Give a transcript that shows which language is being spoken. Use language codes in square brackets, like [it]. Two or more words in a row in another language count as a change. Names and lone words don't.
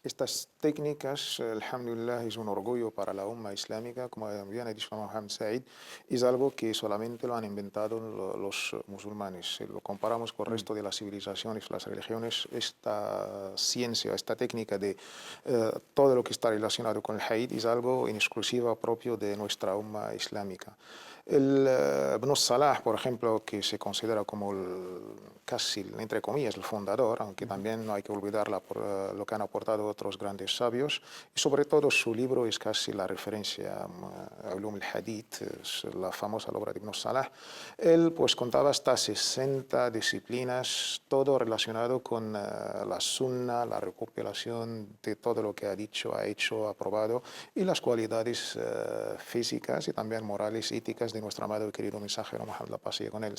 [es] Estas técnicas, alhamdulillah, es un orgullo para la umma islámica, como bien ha dicho Mohammed Said, es algo que solamente lo han inventado los musulmanes. Si lo comparamos con el resto de las civilizaciones, las religiones, esta ciencia, esta técnica de todo lo que está relacionado con el hadith es algo en exclusiva propio de nuestra umma islámica. Ibn Salah, por ejemplo, que se considera como casi, entre comillas, el fundador, aunque también no hay que olvidarla por lo que han aportado otros grandes sabios, y sobre todo su libro es casi la referencia a Ulum al-Hadith, es la famosa obra de Ibn Salah. Él pues contaba hasta 60 disciplinas, todo relacionado con la sunna, la recopilación de todo lo que ha dicho, ha hecho, ha probado, y las cualidades físicas y también morales, éticas de nuestro amado y querido mensajero Muhammad, la paz y con él.